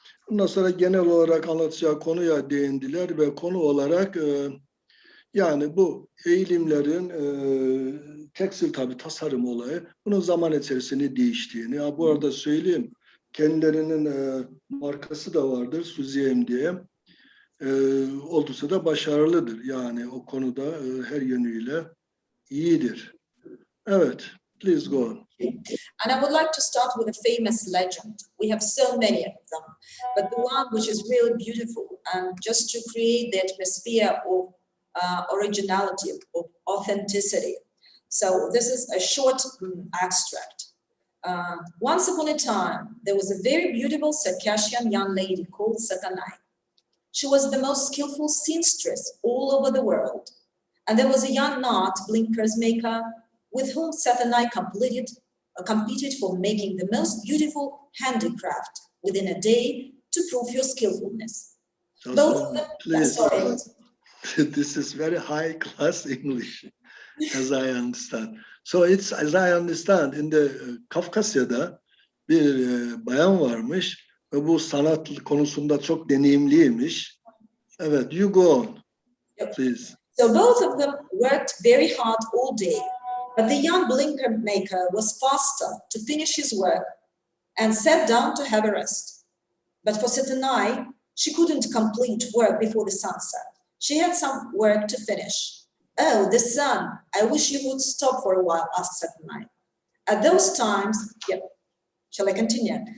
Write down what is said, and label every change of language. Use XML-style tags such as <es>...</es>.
<tr>Ondan sonra genel olarak anlatacağı konuya değindiler ve konu olarak yani bu eğilimlerin tekstil tabii tasarım olayı bunun zaman içerisinde değiştiğini. Ya bu arada söyleyeyim, kendilerinin markası da vardır, SuzieM diye. Oldukça da başarılıdır. Yani o konuda her yönüyle iyidir. Evet,</tr> <en>please go on. And I would like to start with a famous legend. We have so many of them, but the one which is really beautiful and just to create the atmosphere of originality, of authenticity. So this is a short extract. Once upon a time, there was a very beautiful Circassian young lady called Susanna. She was the most skillful seamstress all over the world. And there was a young knot blinkers maker with whom Susanna competed for making the most beautiful handicraft within a day to prove your skillfulness. Both of them, please, this is very high class English, as I understand. So it's, as I understand, in the</en> <tr>Kafkasya'da bir bayan varmış. Ve bu sanat konusunda çok deneyimliymiş. Evet,</tr> <en>you go on, please. So both of them worked very hard all day, but the young blinker maker was faster to finish his work and sat down to have a rest. But for Satanai, she couldn't complete work before the sunset. She had some work to finish. Oh, the sun, I wish you would stop for a while, asked Satanai. At those times, Shall I continue?</en>